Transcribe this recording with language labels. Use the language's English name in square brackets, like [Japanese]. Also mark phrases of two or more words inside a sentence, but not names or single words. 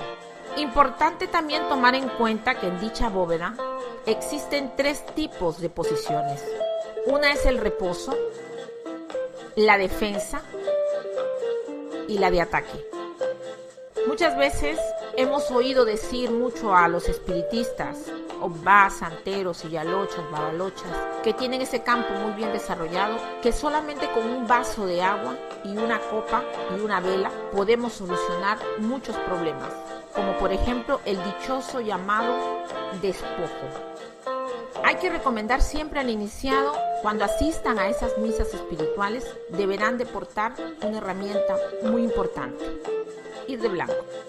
[Spanish] Importante también tomar en cuenta que en dicha bóveda existen 3 tipos de posiciones. Una es el reposo, la defensa y la de ataque. Muchas veces hemos oído decir mucho a los espiritistas, Obás, santeros, yalochas, babalochas, que tienen ese campo muy bien desarrollado, que solamente con un vaso de agua y una copa y una vela podemos solucionar muchos problemas, como por ejemplo el dichoso llamado despojo. Hay que recomendar siempre al iniciado, cuando asistan a esas misas espirituales, deberán de portar una herramienta muy importante: ir de blanco.